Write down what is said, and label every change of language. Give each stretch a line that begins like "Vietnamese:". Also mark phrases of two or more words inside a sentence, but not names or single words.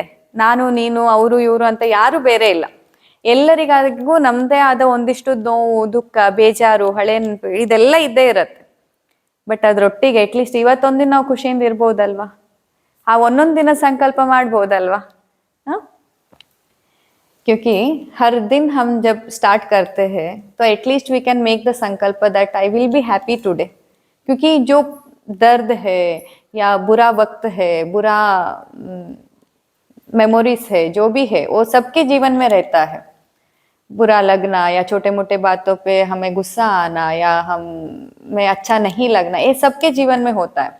Kannada: ನಾನು ನೀನು ಅವರು ಇವರು ಅಂತ ಯಾರು ಬೇರೆ ಇಲ್ಲ. ಎಲ್ಲರಿಗೂ ನಮ್ದೇ ಆದ ಒಂದಿಷ್ಟು ನೋವು, ದುಃಖ, ಬೇಜಾರು, ಹಳೆ ನೆನಪು ಇದೆಲ್ಲ ಇದ್ದೇ ಇರತ್ತೆ. ಬಟ್ ಅದ್ರೊಟ್ಟಿಗೆ ಅಟ್ಲೀಸ್ಟ್ ಇವತ್ತೊಂದಿನ ನಾವು ಖುಷಿಯಿಂದ ಇರ್ಬೋದಲ್ವಾ? ಆ ಒಂದೊಂದು ದಿನ ಸಂಕಲ್ಪ ಮಾಡ್ಬೋದಲ್ವಾ?
Hindi: क्योंकि हर दिन हम जब स्टार्ट करते हैं तो
English: at least we can make the sankalp that I will be happy today.
Hindi: क्योंकि जो दर्द है या बुरा वक्त है, बुरा मेमोरीज है, जो भी है वो सबके जीवन में रहता है. बुरा लगना या छोटे मोटे बातों पे हमें गुस्सा आना या हमें अच्छा नहीं लगना, ये सबके जीवन में होता है.